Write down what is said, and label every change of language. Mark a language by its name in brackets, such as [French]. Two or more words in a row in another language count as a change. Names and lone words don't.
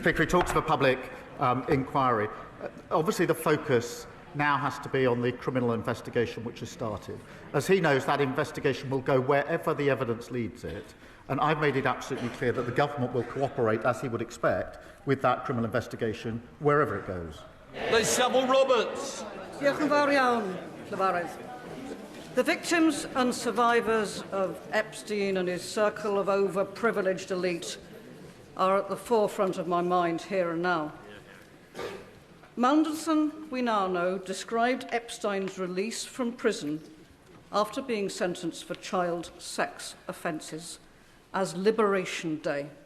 [English] Speaker, he talks of a public inquiry. Obviously, the focus now has to be on the criminal investigation which has started. As he knows, that investigation will go wherever the evidence leads it. And I've made it absolutely clear that the government will cooperate, as he would expect, with that criminal investigation, wherever it goes. Sybil Roberts. [Welsh] Diolch yn fawr iawn, Llyfarydd. [English] The victims and survivors of Epstein and his circle of overprivileged elite are at the forefront of my mind here and now. Mandelson, we now know, described Epstein's release from prison after being sentenced for child sex offences as Liberation Day.